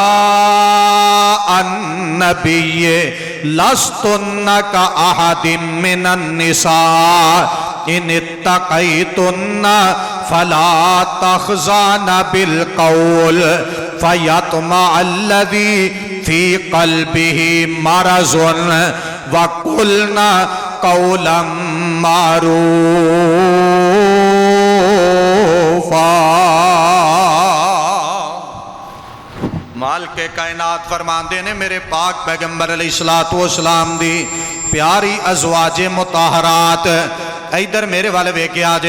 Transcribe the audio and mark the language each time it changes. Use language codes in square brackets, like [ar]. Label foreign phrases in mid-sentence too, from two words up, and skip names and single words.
[ar] النبي لستن كأحد من النساء إن اتقيتن فلا تخضعن بالقول فيطمع الذي في قلبه مرض وقلن قولا معروفا. [pa] ਮਾਲ ਕੇ ਕਾਇਨਾਤ ਫ਼ਰਮਾਂਦੇ ਨੇ ਮੇਰੇ ਪਾਕ ਪੈਗ਼ੰਬਰ [ar] عليه الصلاة والسلام [pa] ਦੀ ਪਿਆਰੀ ਅਜ਼ਵਾਜੇ ਮੁਤਾਹਰਾਤ, ਇਧਰ ਮੇਰੇ ਵਾਲੇ ਵੇਖਿਆ ਜੇ।